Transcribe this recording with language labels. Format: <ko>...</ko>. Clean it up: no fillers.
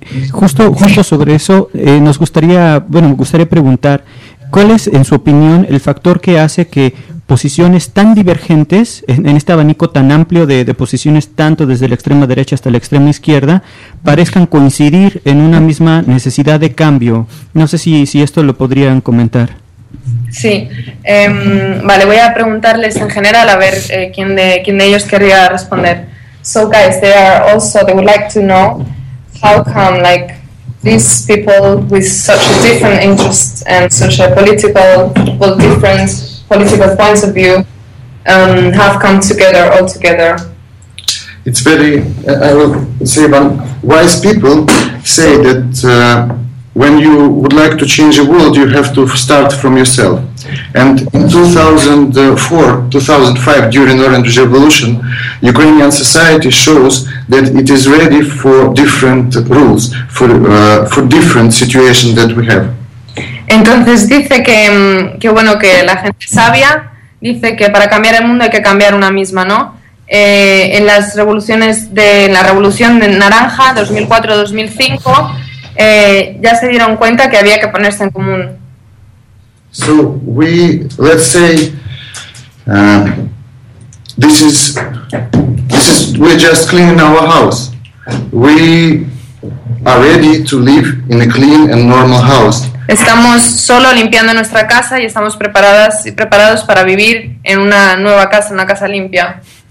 <es>Justo sobre eso, me gustaría preguntar, ¿cuál es, en su opinión, el factor que hace que posiciones tan divergentes, en este abanico tan amplio de posiciones, tanto desde la extrema derecha hasta la extrema izquierda, parezcan coincidir en una misma necesidad de cambio? No sé si esto lo podrían comentar. Sí, voy a preguntarles en general, a ver quién de ellos querría responder.</es> <en>So guys, they are also, they would like to know how come like these people with such a different interest and such a political, well, different political points of view have come together all together. It's very, I will say, one wise people say that when you would like to change the world, you have to start from yourself. And in 2004, 2005, during the Orange Revolution, Ukrainian society shows that it is ready for different rules, for different situations that we have.</en> <es>Entonces dice que la gente sabia dice que para cambiar el mundo hay que cambiar una misma, ¿no? En las revoluciones en la Revolución de Naranja, 2004-2005, ya se dieron cuenta que había que ponerse en común.</es> <en>So we, let's say, this is we're just cleaning our house. We are ready to live in a clean and normal house.</en> <es>Estamos solo limpiando nuestra casa y estamos preparados para vivir en una nueva casa, una casa limpia.</es>